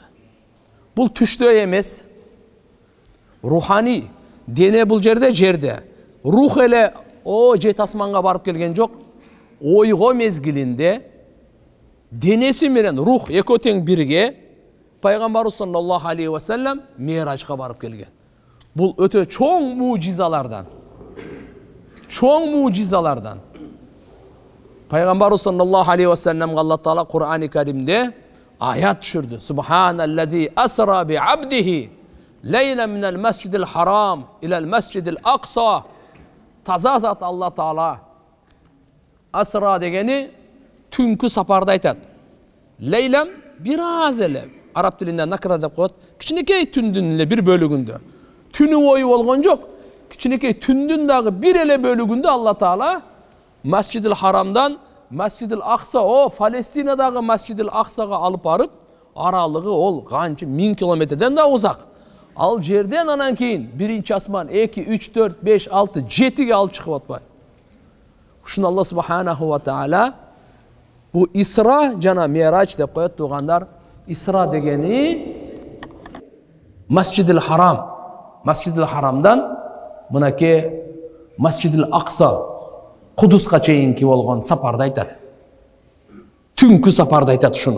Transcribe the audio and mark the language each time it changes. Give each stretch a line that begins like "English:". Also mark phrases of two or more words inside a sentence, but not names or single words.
Kyrgyz: Бул түштө эмес, рухани дене бул жерде. Рух эле жет асманга барып келген жок. Ойго мезгилинде денеси менен рух экөө тең бирге пайгамбарыбыз
Arabic: صلى الله عليه وسلم
Kyrgyz: Мирачка барып келген. Бул өтө чоң мужизалардан. Пайгамбарыбыз
Arabic: صلى الله عليه وسلم
Kyrgyz: Алла Таала Кур'ани Каримде аят түшүрдү.
Arabic: سبحان الذي أسرى بعبده ليلا من المسجد الحرام إلى المسجد الأقصى.
Kyrgyz: Таза зат Алла Таала. Асра дегени түнкү сапарды айтат. Лейлам бир аз эле, араб тилинде накра деп коет, кичинекей түндүн эле бир бөлүгүндө. Түнү бою болгон жок. Кичинекей түндүн дагы бир эле бөлүгүндө Алла Таала Масжидил Харамдан Масжидил Акса, Палестинадагы Масжидил Аксага алып барып, аралыгы ол канча 1000 километрден да узак. Ал жерден анан кийин биринчи асман 2, 3, 4, 5, 6, 7ге алып чыгып атпайбы? Ушуну
Arabic: الله سبحانه وتعالى
Kyrgyz: бу Исра жана Мирач деп коет тугандар. Исра дегени Масжидил Харам. Масжидил Харамдан мынакей Масжидил Акса Кудуска чейинки болгон сапарды айтат. Түнкү сапарды айтат ушуну.